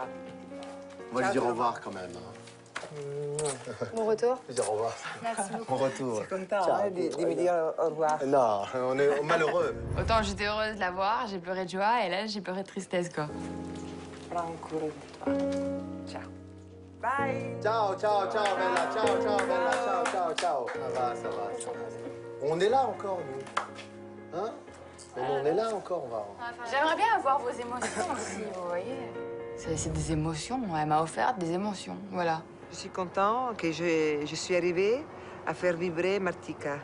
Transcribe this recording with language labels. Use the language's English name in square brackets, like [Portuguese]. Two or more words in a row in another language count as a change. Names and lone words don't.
[French] On va lui dire au revoir quand même. Bon retour. Lui dire au revoir. Merci beaucoup. Bon retour. Je suis content de me dire au revoir. Non, on est malheureux. Autant j'étais heureuse de la voir, j'ai pleuré de joie, et là, j'ai pleuré de tristesse, quoi. Prends cura de toi. [Italian] Ciao. Bye. Ciao, ciao, ciao, Bella. Ciao, ciao, Bella. Ciao, ciao, ciao. [French] Ça va, ça va, ça va. On est là encore, nous. Hein? Mais on est là encore, on va. J'aimerais bien avoir vos émotions aussi, vous voyez. C'est des émotions, elle m'a offert des émotions, voilà. Je suis content que je suis arrivée à faire vibrer Martika.